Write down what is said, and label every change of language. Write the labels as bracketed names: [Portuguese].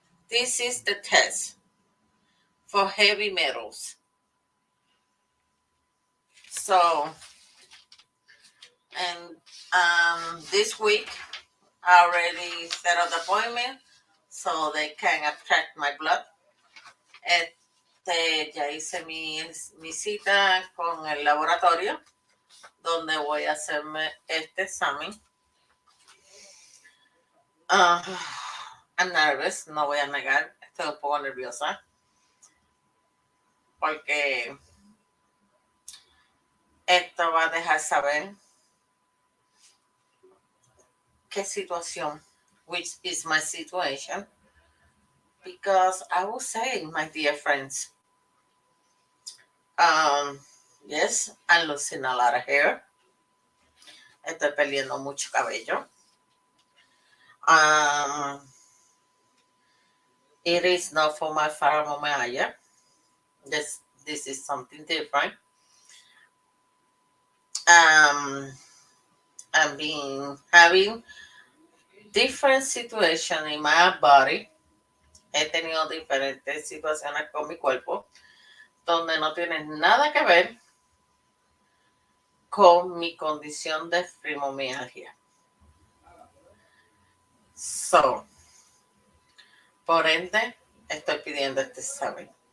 [English] This is the test for heavy metals. So, and this week I already set up the appointment so they can extract my blood. [Spanish] Ya hice mi cita con el laboratorio donde voy a hacerme este examen. [English] I'm nervous, [Spanish] no voy a negar, estoy un poco nerviosa porque esto va a dejar saber qué situación, [English] which is my situation, because I will say, my dear friends, yes, I'm losing a lot of hair. [Spanish] Estoy perdiendo mucho cabello. [English] Um, it is not for my fibromyalgia. This is something different. Um, I've been having different situations in my body. [Spanish] He tenido diferentes situaciones con mi cuerpo donde no tienen nada que ver con mi condición de fibromialgia. So, por ende, estoy pidiendo este examen.